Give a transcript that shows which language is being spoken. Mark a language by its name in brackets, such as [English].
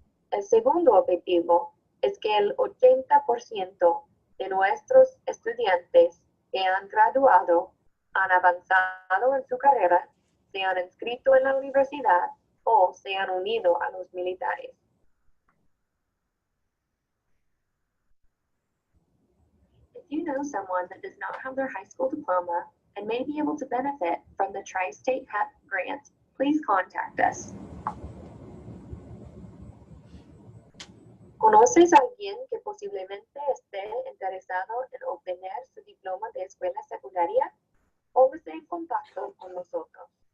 [Spanish] El segundo objetivo es que el 80% de nuestros estudiantes que han graduado, han avanzado en su carrera, se han inscrito en la universidad o se han unido a los militares. [English] If you know someone that does not have their high school diploma and may be able to benefit from the Tri-State HEP grant, please contact us. [Spanish] ¿Conoces a alguien que posiblemente esté interesado en obtener su diploma de escuela secundaria? Póngase en contacto con nosotros.